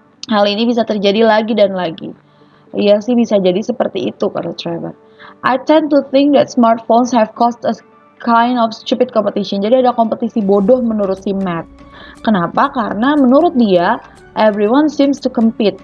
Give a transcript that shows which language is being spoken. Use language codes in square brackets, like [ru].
[id] Hal ini bisa terjadi lagi dan lagi. Iya sih, bisa jadi seperti itu, kata Trevor. [en] I tend to think that smartphones have caused a kind of stupid competition. [id] Jadi ada kompetisi bodoh menurut si Matt. Kenapa? Karena menurut dia, [en] everyone seems to compete.